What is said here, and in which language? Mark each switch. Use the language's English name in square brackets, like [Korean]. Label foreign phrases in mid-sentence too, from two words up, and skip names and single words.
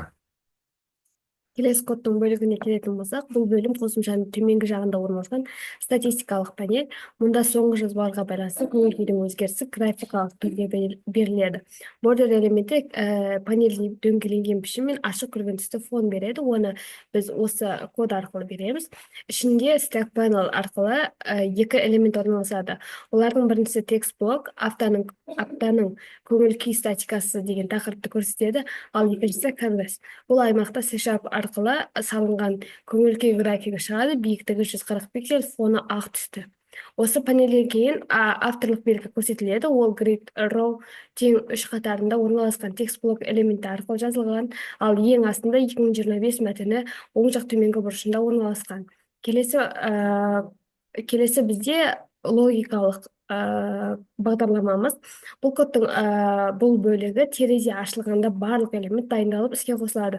[Kazakh] Келесі кодтың бөлігіне келетін болсақ, бұл бөлім қосымшаның төменгі жағында орналасқан статистикалық панель. Мұнда соңғы жазбаларға байланысты көңіл-күйдің өзгерісі графикалық түрде беріледі. Бордер элементі панельдің дөңгеленген пішіммен ашық көрген түсті фон береді. Оны біз осы код арқылы береміз. Ішінде [English] stack panel [Kazakh] арқылы екі элемент орналасады. Олардың біріншісі текст блок, аптаның көңіл-күй статикасы деген тақырыпты көрсетеді, ал екіншісі canvas. Бұл аймақта C# арқылы салынған көңіл-күй графигі шығады, биіктігі 140 пиксель, фоны ақ түсті. Осы панелден кейін авторлық белгі көрсетіледі. Ол [English] grid row [Kazakh] тең 3 қатарында орналасқан текст блок элементі арқылы жазылған, ал ең астында 2025 мәтіні оң жақ төменгі бұрышында орналасқан. Келесі бізде логикалық бағдарламамыз. Бұл кодтың бұл бөлігі терезе ашылғанда барлық элемент дайындалып іске қосылады.